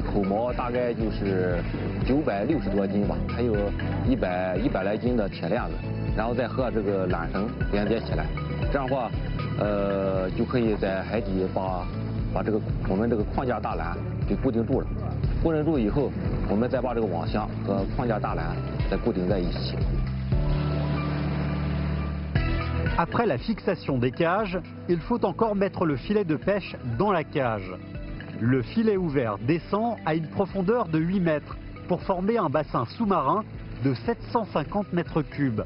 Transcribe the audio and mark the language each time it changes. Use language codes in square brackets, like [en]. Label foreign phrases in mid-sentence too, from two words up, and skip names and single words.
[zh] 口锚大概就是960多斤吧，还有100来斤的铁链子，然后再和这个缆绳连接起来，这样的话，就可以在海底把这个我们这个框架大缆给固定住了，固定住以后，我们再把这个网箱和框架大缆再固定在一起。 [fr] Après la fixation des cages, il faut encore mettre le filet de pêche dans la cage. Le filet ouvert descend à une profondeur de 8 mètres pour former un bassin sous-marin de 750 mètres cubes.